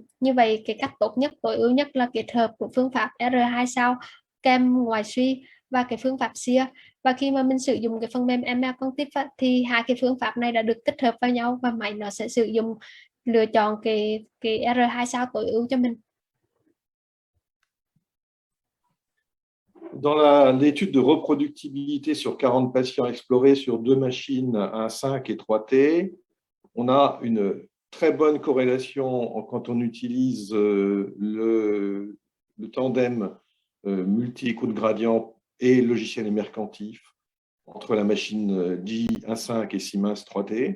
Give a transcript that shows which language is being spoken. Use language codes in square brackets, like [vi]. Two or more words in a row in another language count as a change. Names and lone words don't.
[vi] Như vậy cái cách tốt nhất, tối ưu nhất là kết hợp của phương pháp R2 sao kèm ngoại suy và cái phương pháp SEER. Và khi mà mình sử dụng cái phần mềm MR Cognitive thì hai cái phương pháp này đã được tích hợp vào nhau và máy nó sẽ sử dụng lựa chọn cái R2 sao tối ưu cho mình. [fr] Dans l'étude de reproductibilité sur 40 patients explorés sur 2 machines 1.5 et 3T, on a une très bonne corrélation quand on utilise le tandem multi-écoute gradient et logiciel émercantif entre la machine G1.5 et Siemens 3T.